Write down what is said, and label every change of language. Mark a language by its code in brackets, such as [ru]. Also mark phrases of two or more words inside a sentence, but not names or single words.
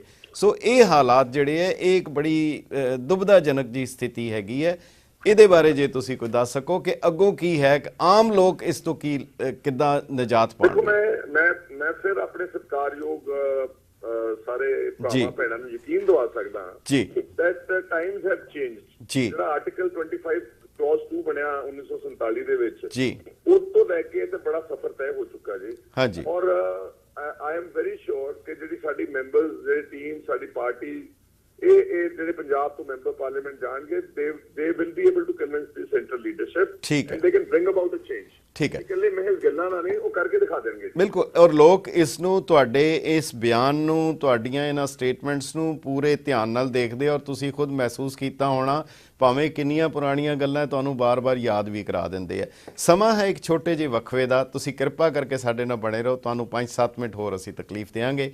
[pa] ਸੋ ਇਹ ਹਾਲਾਤ ਜਿਹੜੇ ਹੈ, ਇਹ ਇੱਕ ਬੜੀ ਦੁਬਿਧਾਜਨਕ ਜੀ ਸਥਿਤੀ ਹੈਗੀ ਹੈ। ਇਹਦੇ ਬਾਰੇ ਜੇ ਤੁਸੀਂ ਕੋਈ ਦੱਸ ਸਕੋ ਕਿ ਅੱਗੋਂ ਕੀ ਹੈ, ਕਿ ਆਮ ਲੋਕ ਇਸ ਤੋਂ ਕੀ ਕਿੱਦਾਂ ਨਿਜਾਤ ਪਾਉਣਗੇ? ਮੈਂ ਫਿਰ ਆਪਣੇ ਸਤਿਕਾਰਯੋਗ ਸਾਰੇ ਭਰਾਵਾਂ ਭੈਣਾਂ ਨੂੰ ਯਕੀਨ ਦਿਵਾ ਸਕਦਾ ਜੀ [en] that times have changed। [pa] ਜਿਹੜਾ ਆਰਟੀਕਲ 25 ਕਲੌਜ਼ 2 ਬਣਿਆ 1947 ਦੇ ਵਿੱਚ ਜੀ, ਉਸ ਤੋਂ ਲੈ ਕੇ ਤੇ ਬੜਾ ਸਫ਼ਰ ਤੈਅ ਹੋ ਚੁੱਕਾ ਜੀ। ਹਾਂਜੀ, ਔਰ [en] I am very sure [pa] ਕਿ ਜਿਹੜੀ ਸਾਡੀ ਮੈਂਬਰਸ ਜਿਹੜੀ ਟੀਮ, ਸਾਡੀ ਪਾਰਟੀ, ਇਹ ਜਿਹੜੇ ਪੰਜਾਬ ਤੋਂ [en] member parliament [pa] ਜਾਣਗੇ, [en] they will be able to convince the central leadership and they can bring about a change। [pa] ਠੀਕ ਹੈ, ਇਕੱਲੇ ਮਹਿਜ਼ ਗੱਲਾਂ ਨਾਲ ਨਹੀਂ, ਉਹ ਕਰਕੇ ਦਿਖਾ ਦੇਣਗੇ। ਬਿਲਕੁਲ, ਔਰ ਲੋਕ ਇਸ ਨੂੰ, ਤੁਹਾਡੇ ਇਸ ਬਿਆਨ ਨੂੰ, ਤੁਹਾਡੀਆਂ ਇਹਨਾਂ ਸਟੇਟਮੈਂਟਸ ਨੂੰ ਪੂਰੇ ਧਿਆਨ ਨਾਲ ਦੇਖਦੇ, ਔਰ ਤੁਸੀਂ ਖੁਦ ਮਹਿਸੂਸ ਕੀਤਾ ਹੋਣਾ, ਭਾਵੇਂ ਕਿੰਨੀਆਂ ਪੁਰਾਣੀਆਂ ਗੱਲਾਂ ਤੁਹਾਨੂੰ ਬਾਰ-ਬਾਰ ਯਾਦ ਵੀ ਕਰਾ ਦਿੰਦੇ ਆ। ਸਮਾਂ ਹੈ ਇੱਕ ਛੋਟੇ ਜਿਹੇ ਵਕਫੇ ਦਾ, ਤੁਸੀਂ ਕਿਰਪਾ ਕਰਕੇ ਸਾਡੇ ਨਾਲ ਬਣੇ ਰਹੋ, ਤੁਹਾਨੂੰ 5-7 ਮਿੰਟ ਹੋਰ ਅਸੀਂ ਤਕਲੀਫ ਦੇਵਾਂਗੇ।